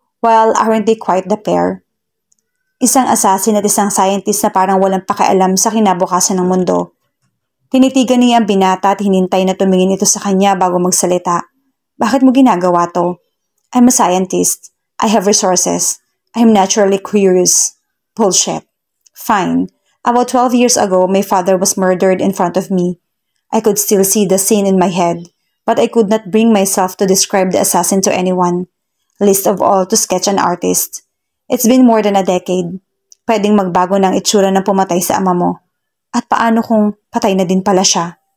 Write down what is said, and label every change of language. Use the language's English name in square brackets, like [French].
[English] Well, aren't they quite the pair? [Filipino] Isang assassin at isang scientist na parang walang pakialam sa kinabukasan ng mundo. Tinitigan niya ang binata at hinintay na tumingin ito sa kanya bago magsalita. Bakit mo ginagawa to? [English] I'm a scientist. I have resources. I'm naturally curious. Bullshit. Fine. About 12 years ago, my father was murdered in front of me. I could still see the scene in my head, but I could not bring myself to describe the assassin to anyone. Least of all to sketch an artist. It's been more than a decade. [Filipino] Pwedeng magbago ng itsura ng pumatay sa ama mo. At paano kung patay na din pala siya?